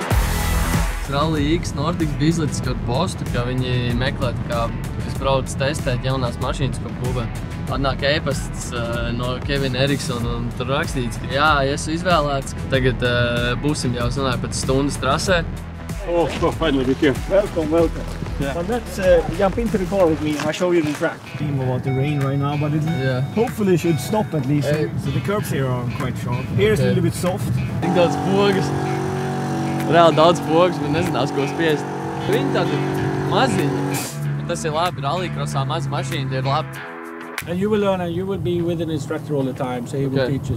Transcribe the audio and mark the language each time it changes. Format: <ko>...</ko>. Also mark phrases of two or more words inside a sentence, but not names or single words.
<lv>Rally X Nordics bija izlicis kaut postu, ka viņi meklētu, kā es braucu testēt jaunās mašīnas, ko būvē. Atnāk e-pasts no Kevina Eriksona un tur rakstīts, ka jā, esmu izvēlēts, ka tagad būsim jau sanāk pēc stundas trasē.</lv> <en>Oh, finally we're here. Welcome. Yeah. So let's jump into the car with me and I'll show you the track. About the rain right now, but it hopefully should stop at least. So the curbs here are quite sharp. Here is a little bit soft.</en> <lv>Tik daudz pogas. Reāli daudz pogas, bet nezinās, ko spiest. Viņi tādi maziņi. Tas ir labi, rallycrossā maz mašīna ir labi.</lv> <en>And you will learn and you will be with an instructor all the time, so he will teach us.</en>